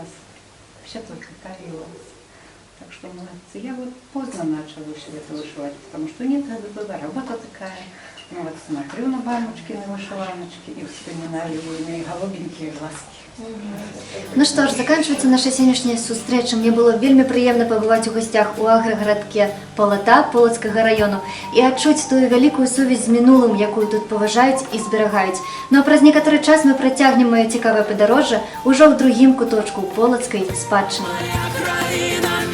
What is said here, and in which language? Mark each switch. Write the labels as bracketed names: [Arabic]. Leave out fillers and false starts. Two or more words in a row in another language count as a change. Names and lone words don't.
[Russian] Все только карие глаза. Так что молодцы. Я вот поздно начала все это вышивать, потому что нет, это была работа такая. Ну вот смотрю на мамочкины вышиваночки и вспоминаю мои голубенькие глазки. Ну что ж, заканчивается наша [Belarusian] сённяшняя сустрэча. Мне было вельмі прыемна пабываць у гасцях у аграгарадке Полата Полацкага району і адчуць тую вялікую сувязь з мінулым, якую тут паважаюць і зберагаюць. Ну а праз некаторы час мы працягнем маё цікавае падарожжа ўжо ў другім куточку полацкай спадчыны.